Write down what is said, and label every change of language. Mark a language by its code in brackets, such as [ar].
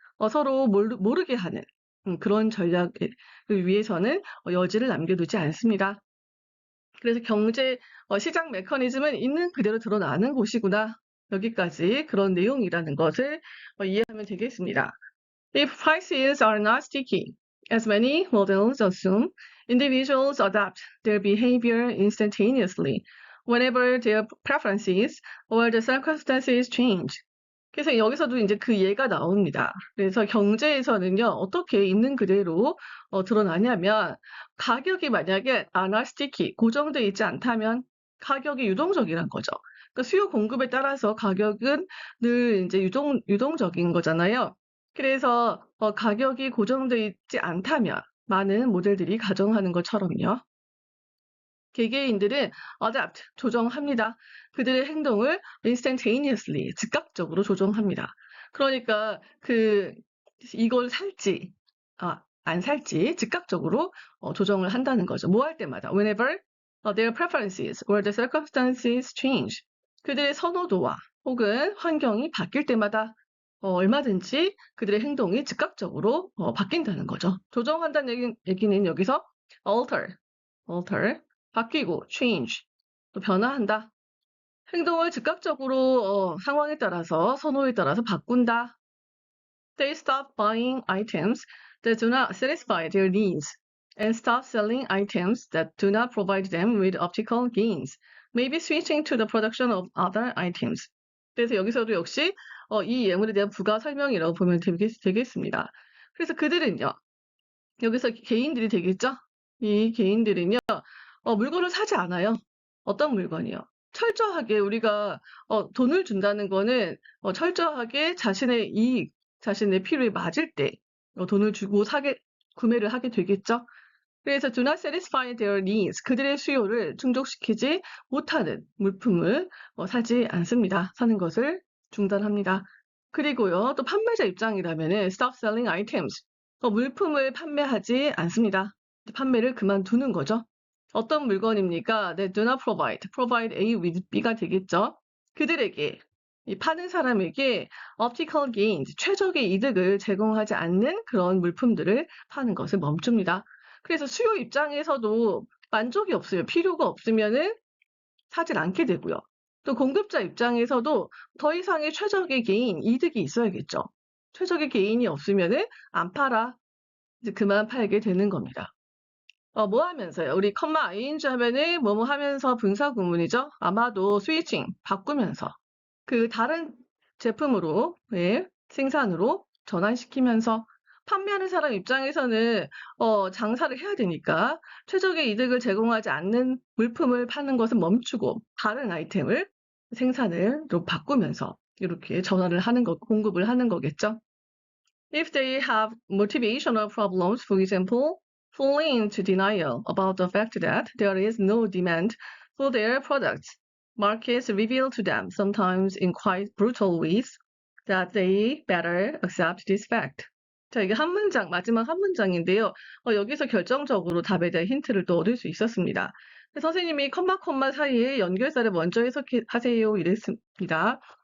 [ko] 서로 모르게 하는 그런 전략을 위해서는 여지를 남겨두지 않습니다. 그래서 경제 시장 메커니즘은 있는 그대로 드러나는 곳이구나. 여기까지 그런 내용이라는 것을 이해하면 되겠습니다. [en] If prices are not sticky, as many models assume, individuals adapt their behavior instantaneously whenever their preferences or the circumstances change. [ko] 그래서 여기서도 이제 그 예가 나옵니다. 그래서 경제에서는요, 어떻게 있는 그대로 드러나냐면, 가격이 만약에 [en] are not sticky, [ko] 고정되어 있지 않다면 가격이 유동적이란 거죠. 그러니까 수요 공급에 따라서 가격은 늘 이제 유동적인 거잖아요. 그래서 가격이 고정되어 있지 않다면 많은 모델들이 가정하는 것처럼요. 개개인들은 adapt, 조정합니다. 그들의 행동을 instantaneously, 즉각적으로 조정합니다. 그러니까 이걸 살지, 안 살지 즉각적으로 조정을 한다는 거죠. 뭐 할 때마다 [en] whenever their preferences or the circumstances change. [ko] 그들의 선호도와 혹은 환경이 바뀔 때마다 얼마든지 그들의 행동이 즉각적으로 바뀐다는 거죠. 조정한다는 얘기는 여기서 alter, 바뀌고 change, 또 변화한다. 행동을 즉각적으로 상황에 따라서 선호에 따라서 바꾼다. [en] They stop buying items that do not satisfy their needs and stop selling items that do not provide them with optical gains, maybe switching to the production of other items. [ko] 그래서 여기서도 역시 이 예문에 대한 부가 설명이라고 보면 되겠습니다. 그래서 그들은요, 여기서 개인들이 되겠죠? 이 개인들은요, 물건을 사지 않아요. 어떤 물건이요? 철저하게 우리가 돈을 준다는 거는 철저하게 자신의 이익, 자신의 필요에 맞을 때 돈을 주고 구매를 하게 되겠죠? 그래서 [en] do not satisfy their needs, [ko] 그들의 수요를 충족시키지 못하는 물품을 사지 않습니다. 사는 것을 중단합니다. 그리고요, 또 판매자 입장이라면은 [en] stop selling items, [ko] 물품을 판매하지 않습니다. 판매를 그만두는 거죠. 어떤 물건입니까? [en] 네, do not provide A with B가 되겠죠. [ko] 그들에게, 이 파는 사람에게 optical gains, 최적의 이득을 제공하지 않는 그런 물품들을 파는 것을 멈춥니다. 그래서 수요 입장에서도 만족이 없어요. 필요가 없으면은 사질 않게 되고요. 또 공급자 입장에서도 더 이상의 최적의 개인, 이득이 있어야겠죠. 최적의 개인이 없으면은 안 팔아. 이제 그만 팔게 되는 겁니다. 뭐 하면서요? 우리 ing 하면은 뭐뭐 하면서 분사 구문이죠. 아마도 스위칭, 바꾸면서 그 다른 제품으로, 생산으로 전환시키면서 판매하는 사람 입장에서는 장사를 해야 되니까 최적의 이득을 제공하지 않는 물품을 파는 것은 멈추고 다른 아이템을 생산을 또 바꾸면서 이렇게 전환을 하는 공급을 하는 거겠죠. [en] If they have motivational problems, for example, falling into denial about the fact that there is no demand for their products, markets reveal to them, sometimes in quite brutal ways, that they better accept this fact. [ko] 자, 이게 마지막 한 문장인데요. 여기서 결정적으로 답에 대한 힌트를 또 얻을 수 있었습니다. 선생님이 컴마 사이에 연결사를 먼저 해석하세요 이랬습니다.